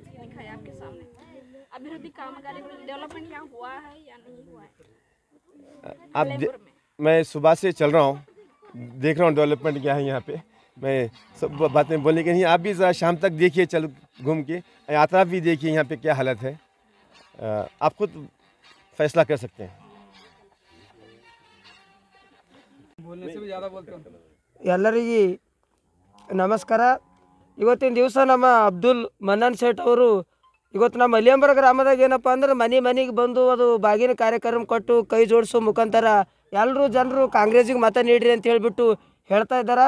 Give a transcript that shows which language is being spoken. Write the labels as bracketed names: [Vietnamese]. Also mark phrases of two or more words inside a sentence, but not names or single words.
[Hindi] क्या नाराज़गी दिखाई आपके सामने? अभिवृद्धि कामगारी डेवलपमेंट यहाँ हुआ है या नहीं हुआ है? आप मैं सुबह से चल रहा हूँ, देख रहा हूँ डेवलपमेंट क्या है यहाँ पे। मैं सब बातें बोलने के नहीं, आप भी ज़रा शाम तक देखिए, चल घूम के यात्रा भी देखिए यहाँ पे क्या हालत है, आप खुद फैसला कर सकते हैं। [Kannada] ಎಲ್ಲರಿಗೆ ನಮಸ್ಕಾರ. ಇವತ್ತಿನ ದಿವಸ ನಮ್ಮ ಅಬ್ದುಲ್ ಮನ್ನನ್ ಸೇಠ್ ಅವರು ಇವತ್ತು ನಮ್ಮ ಅಲಿಯಂಬರ ಗ್ರಾಮದಾಗ ಏನಪ್ಪ ಅಂದ್ರೆ ಮನೆಗೆ ಬಂದು ಅದು ಬಾಗಿನ ಕಾರ್ಯಕ್ರಮ ಕೊಟ್ಟು ಕೈ ಜೋಡಿಸೋ ಮುಖಾಂತರ ಎಲ್ಲರೂ ಜನರು ಕಾಂಗ್ರೆಸ್ಸಿಗೆ ಮತ ನೀಡ್ರಿ ಅಂತ ಹೇಳಿಬಿಟ್ಟು ಹೇಳ್ತಾ ಇದ್ದಾರೆ.